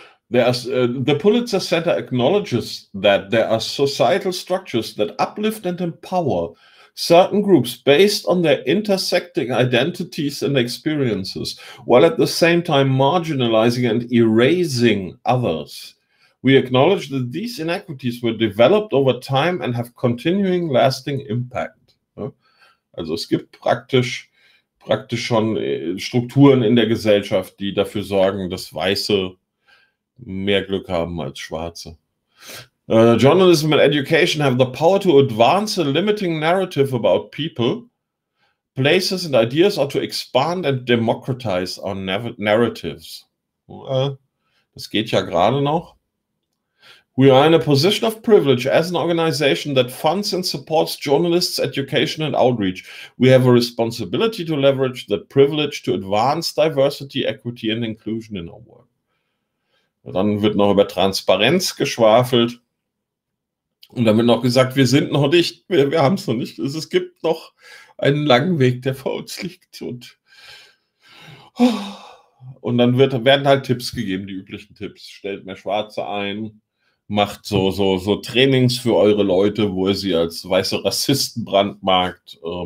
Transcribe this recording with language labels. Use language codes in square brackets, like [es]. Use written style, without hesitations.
[en] The Pulitzer Center acknowledges that there are societal structures that uplift and empower certain groups based on their intersecting identities and experiences, while at the same time marginalizing and erasing others. We acknowledge that these inequities were developed over time and have continuing lasting impact. [de] Also es gibt praktisch schon Strukturen in der Gesellschaft, die dafür sorgen, dass Weiße mehr Glück haben als Schwarze. [en] Journalism and education have the power to advance a limiting narrative about people, places and ideas, or to expand and democratize our narratives. [de] Das geht ja gerade noch. [en] We are in a position of privilege as an organization that funds and supports journalists' education and outreach. We have a responsibility to leverage that privilege to advance diversity, equity and inclusion in our work. [de] Dann wird noch über Transparenz geschwafelt. Und dann wird noch gesagt, wir sind noch nicht, wir haben es noch nicht. Es gibt noch einen langen Weg, der vor uns liegt. Und dann werden halt Tipps gegeben, die üblichen Tipps. Stellt mehr Schwarze ein. Macht so Trainings für eure Leute, wo ihr sie als weiße Rassisten brandmarkt.